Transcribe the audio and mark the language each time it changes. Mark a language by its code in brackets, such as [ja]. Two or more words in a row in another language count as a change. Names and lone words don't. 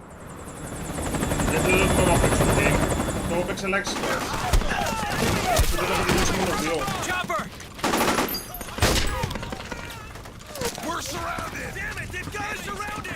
[el] Γιατί δεν το έχω παίξει το game. Το έχω παίξει ελάχιστες φορές. Έτσι δεν έχω τελειώσει μόνο 2. [en] We're surrounded! Damn it! They've got us surrounded!